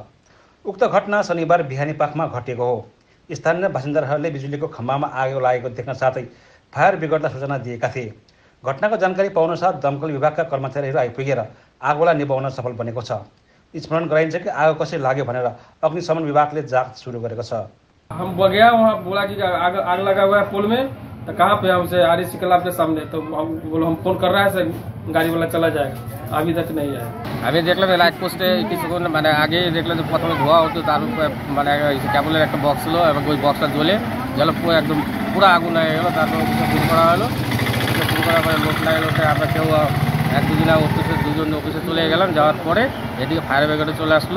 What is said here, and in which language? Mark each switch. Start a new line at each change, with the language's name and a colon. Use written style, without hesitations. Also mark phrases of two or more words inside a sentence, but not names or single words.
Nepali: उक्त घटना शनिबार बिहानीपखमा घटेको हो। स्थानीय बासिन्दाहरूले बिजुलीको खम्बामा आगो लागेको देख्न साथै फायर ब्रिगेडलाई सूचना दिएका थिए। घटनाको जानकारी पाउनसाथ दमकल विभागका कर्मचारीहरू आइपुगेर आगोलाई निभाउन सफल बनेको छ। स्मरण गराइन्छ कि आगो कसरी लाग्यो भनेर अग्निशमन विभागले जाँच सुरु गरेको छ।
Hindi: हम गया वहाँ बोला कि आग लगा हुआ है पुल में, तो कहाँ पे हमसे REC क्लब के सामने, तो हम फोन कर रहा है सर, गाड़ी वाला चला जाएगा, अभी तक नहीं है। अभी देख लो
Bangla: लाइट पोस्टे কিছুক্ষণ মানে আগে দেখলো যে প্রথমে ধোয়া হতো, তার মানে কেবলের একটা বক্স ছিল এবং ওই বক্সটা জ্বলে একদম পুরো আগুন হয়ে গেল। তারপর ফোন করা হলো, ফোন করার পরে লোক লাগলো, আমরা কেউ এক দুদিন অফিসে দুজন অফিসে চলে গেলাম। যাওয়ার পরে এদিকে ফায়ার ব্রিগেডে চলে আসলো।